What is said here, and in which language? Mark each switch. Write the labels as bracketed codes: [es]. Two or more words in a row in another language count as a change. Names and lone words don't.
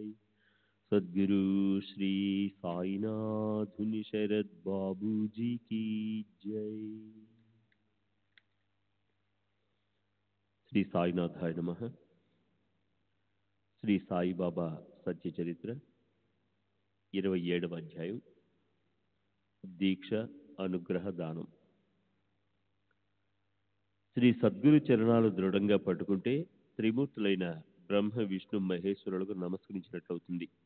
[hi] सद्गुरु श्री साईनाथ मुनि शरद बाबू जी की जय। [te] శ్రీ సాయినాథాయ నమః. శ్రీ సాయిబాబా సత్య చరిత్ర 27వ అధ్యాయం, దీక్ష అనుగ్రహ దానం. శ్రీ సద్గురు చరణాలు దృఢంగా పట్టుకుంటే త్రిమూర్తులైన బ్రహ్మ విష్ణు మహేశ్వరులకు నమస్కరించినట్లవుతుంది.